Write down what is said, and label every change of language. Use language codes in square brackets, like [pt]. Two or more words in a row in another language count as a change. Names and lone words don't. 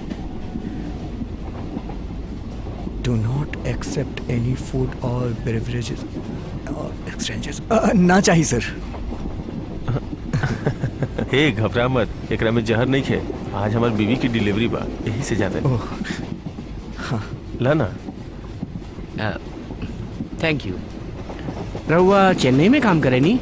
[en] Do not accept any food or beverages or exchanges. [bho] ना चाहिए सर। हे घबरा मत, एकरा में जहर नहीं खे। आज हमार बीवी की डिलीवरी बा, यही से जाते हैं। हाँ। ला ना। [en] Thank you. [bho] रहुआ चेन्नई में काम करे नी?